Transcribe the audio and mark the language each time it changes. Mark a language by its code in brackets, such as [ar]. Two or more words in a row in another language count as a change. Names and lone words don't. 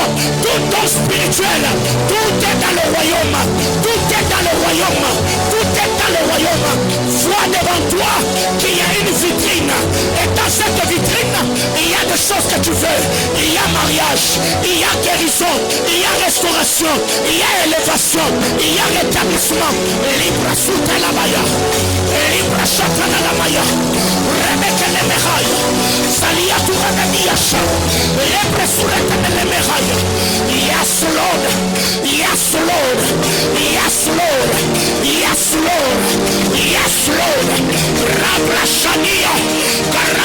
[fr] Tout don spirituel, tout est dans le royaume, tout est dans le royaume, tout est dans le royaume. Vois devant toi qu'il y a une vitrine, et dans cette vitrine, il y a des choses que tu veux. Il y a mariage, il y a guérison, il y a restauration, il y a élévation, il y a rétablissement. Libra suta la maya, libra chata la maya, rebeke le mehaya, salia tu ranadiasha, libra surata le mehaya. [en] Yes Lord, yes Lord, yes Lord, yes Lord, yes Lord. Rabra shania.